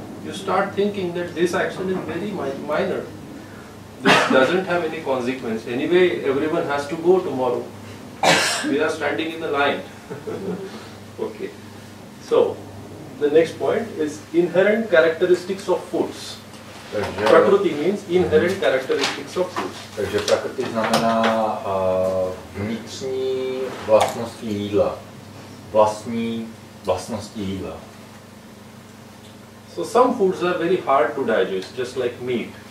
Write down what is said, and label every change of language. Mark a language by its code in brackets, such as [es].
[en] You start thinking that this action is very minor. This doesn't have any consequence. Anyway, everyone has to go tomorrow. We are standing in the line. Okay. So, the next point is inherent characteristics of foods. Prakriti means inherent characteristics of foods. [cs] Takže prakriti znamená vnitřní vlastnosti jídla. Vlastní vlastnosti jídla. [en] So some foods are very hard to digest, just like meat.